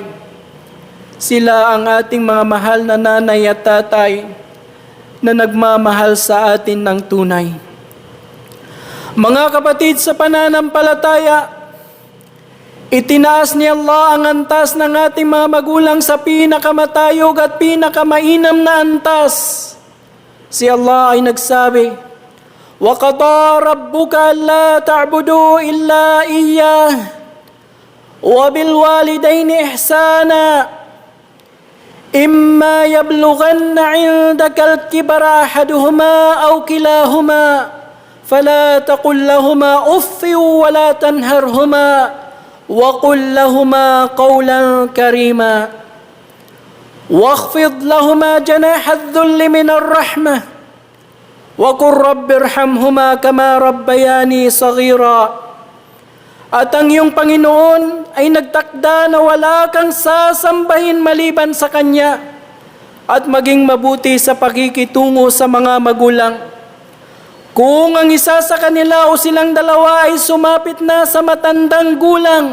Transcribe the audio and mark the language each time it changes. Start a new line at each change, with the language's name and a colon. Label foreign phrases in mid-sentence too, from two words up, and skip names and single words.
Filipino: Sila ang ating mga mahal na nanay at tatay na nagmamahal sa atin ng tunay. Mga kapatid sa pananampalataya, itinaas ni Allah ang antas ng ating mga magulang sa pinakamatayog at pinakamainam na antas. Si Allah ay nagsabi,
Arabic: وَقَضَى رَبُّكَ أَلَّا تَعْبُدُوا إِلَّا إِيَّاهُ وَبِالْوَالِدَيْنِ إِحْسَانًا إِمَّا يَبْلُغَنَّ عِندَكَ الْكِبَرَ أَحَدُهُمَا أَوْ كِلَاهُمَا فَلَا تَقُل لَّهُمَا أُفٍّ وَلَا تَنْهَرْهُمَا وَقُل لَّهُمَا قَوْلًا كَرِيمًا وَاخْفِضْ لَهُمَا جَنَاحَ الذُّلِّ مِنَ الرَّحْمَةِ وَقُلْ رَبِّ ارْحَمْهُمَا كَمَا رَبَّيَانِي صَغِيرًا.
Filipino: At ang iyong Panginoon ay nagtakda na wala kang sasambahin maliban sa Kanya at maging mabuti sa pakikitungo sa mga magulang. Kung ang isa sa kanila o silang dalawa ay sumapit na sa matandang gulang,